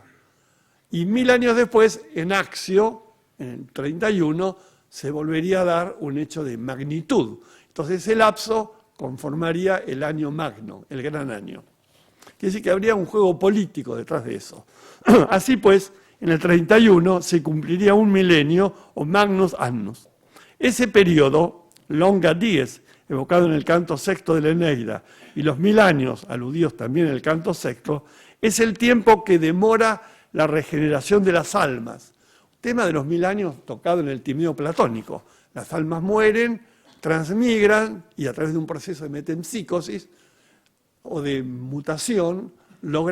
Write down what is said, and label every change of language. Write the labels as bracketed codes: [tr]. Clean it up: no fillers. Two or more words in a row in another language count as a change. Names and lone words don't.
[es] Y 1000 años después, en Accio, en el 31, se volvería a dar un hecho de magnitud. Entonces ese lapso conformaría el año magno, el gran año. Quiere decir que habría un juego político detrás de eso. Así pues, en el 31 se cumpliría un milenio o [la] magnus annus. [es] Ese periodo, [la] longa dies, [es] evocado en el canto sexto de la Eneida, y los 1000 años, aludidos también en el canto sexto, es el tiempo que demora la regeneración de las almas. Tema de los 1000 años tocado en el Timeo platónico. Las almas mueren, transmigran y a través de un proceso de metempsicosis o de mutación logran una reencarnación.